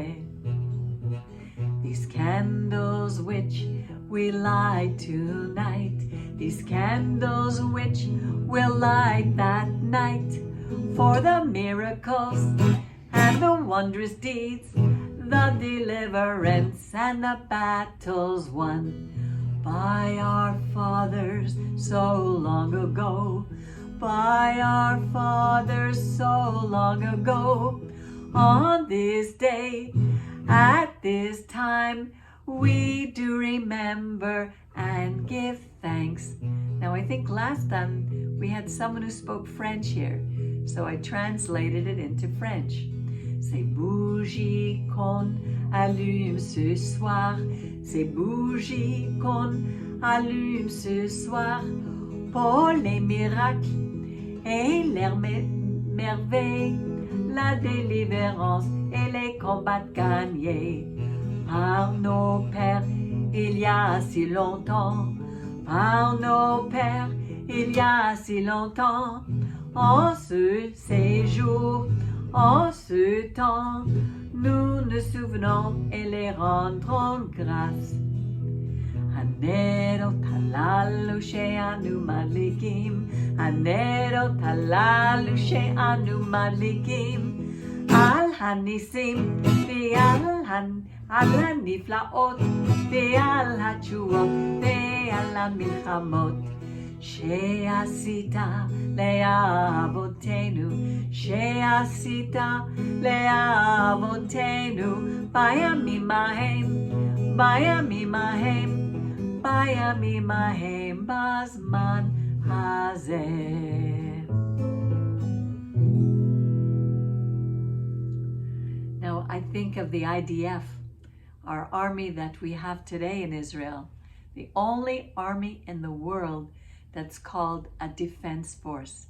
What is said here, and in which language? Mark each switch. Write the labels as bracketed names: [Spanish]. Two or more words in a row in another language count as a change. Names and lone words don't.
[English] These candles which we light tonight, these candles which we'll light that night, for the miracles and the wondrous deeds, the deliverance and the battles won by our fathers so long ago, by our fathers so long ago. On this day, at this time, we do remember and give thanks. Now, I think last time we had someone who spoke French here, so I translated it into French. [French] Ces bougies qu'on allume ce soir, ces bougies qu'on allume ce soir, pour les miracles et les merveilles, la délivrance et les combats gagnés par nos pères il y a si longtemps, par nos pères il y a si longtemps. En ce séjour, en ce temps, nous nous souvenons et les rendrons grâce. [Hebrew] הנרות הללו שאנו מדליקים, הנרות הללו שאנו מדליקים, על הניסים ועל הנפלאות ועל התשועות ועל המלחמות. שעשית לאבותינו, שעשית לאבותינו, בימים ההם, בימים ההם, בימים ההם, בזמן הזה. [English] Now I think of the IDF, our army that we have today in Israel, the only army in the world that's called a defense force.